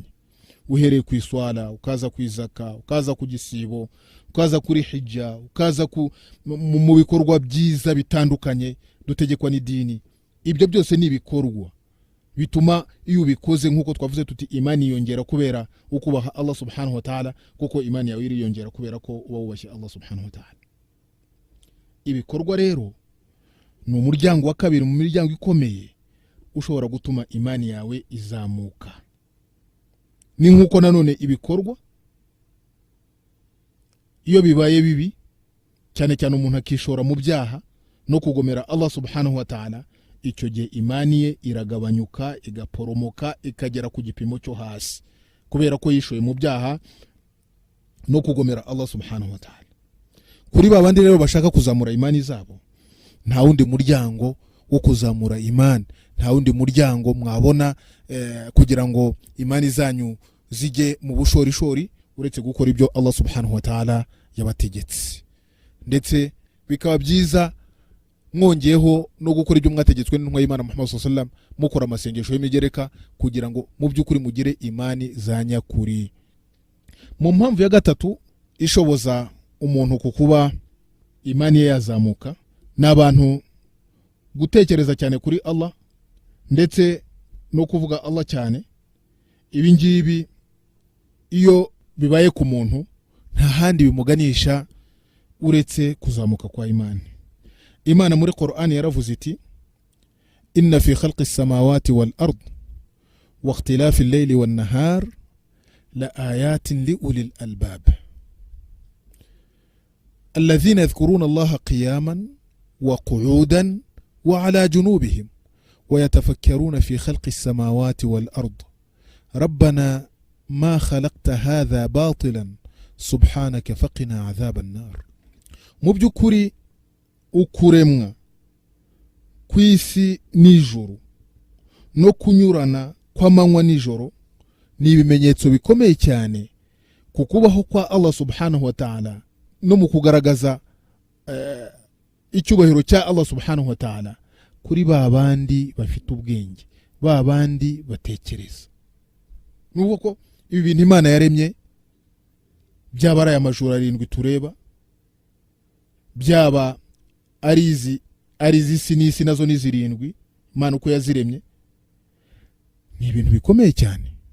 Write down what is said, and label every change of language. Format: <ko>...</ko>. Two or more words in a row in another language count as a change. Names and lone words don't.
<rw>Uhereye ku iswala, ukaza ku izaka, ukaza ku gisibo, ukaza kuri hijja, ukaza mu bikorwa byiza bitandukanye dutegekwa n'idini. Ibyo byose ni ibikorwa bituma iyo ubikoze nkuko twavuze tuti imani yongera kubera ukubaha</rw> <ar>الله سبحانه وتعالى,</ar> <rw>kuko imani yawe iriyongera kubera ko uba wubashye</rw> <ar>الله سبحانه وتعالى.</ar> <rw>Ibikorwa rero ni umuryango wa kabiri mu miryango ikomeye ushobora gutuma imani yawe izamuka. Ni nkuko nanone ibikorwa iyo bibaye bibi, cyane cyane umuntu akishora mu byaha no kugomera</rw> <ar>الله سبحانه وتعالى,</ar> <rw>icyo gihe imani ye iragabanyuka, igaporomoka, ikagera ku gipimo cyo hasi kubera ko yishoye mu byaha no kugomera</rw> <ar>الله سبحانه وتعالى.</ar> <rw>Kuri babandi rero bashaka kuzamura imani zabo, nta wundi muryango wo kuzamura imani, nta wundi muryango mwabona kugira ngo imani zanyu zijye mu bushorishori uretse gukora ibyo</rw> <ar>الله سبحانه وتعالى</ar> <rw>yabategetse. Ndetse bikaba byiza mwongeyeho no gukora ibyo mwategetswe n'intumwa y'Imana</rw> <ar>محمد صلى الله عليه وسلم,</ar> <rw>mukora amasengesho y'imigereka kugira ngo mu by'ukuri mugire imani za nyakuri. Mu mpamvu ya gatatu ishoboza umuntu kukuba imani ye yazamuka, n'abantu gutekereza cyane kuri Allah ndetse no kuvuga Allah cyane. Ibi ngibi iyo bibaye ku muntu nta handi bimuganisha uretse kuzamuka kwa imani. Imana muri Qur'an yaravuze iti</rw> <ar>إن في خلق السماوات والأرض واختلاف الليل والنهار لآيات لأولي الألباب الذين يذكرون الله قياما وقعودا وعلى جنوبهم ويتفكرون في خلق السماوات والأرض ربنا ما خلقت هذا باطلا سبحانك فقنا عذاب النار.</ar> <rw>mu by'ukuri ukuremwa kw'isi n'ijoro no kunyurana kw'amanywa n'ijoro ni ibimenyetso bikomeye cyane ku kubaho kwa</rw> <ar>الله سبحانه وتعالى</ar> <rw>no mu kugaragaza icyubahiro cya</rw> <ar>الله سبحانه وتعالى</ar> <rw>kuri ba bandi bafite ubwenge, ba bandi batekereza. Nubwo ko ibi bintu Imana yaremye byaba ari amajuru 7 tureba, byaba ari izi sinisi nazo ni 7 Imana uko yaziremye, ni ibintu bikomeye cyane.</rw>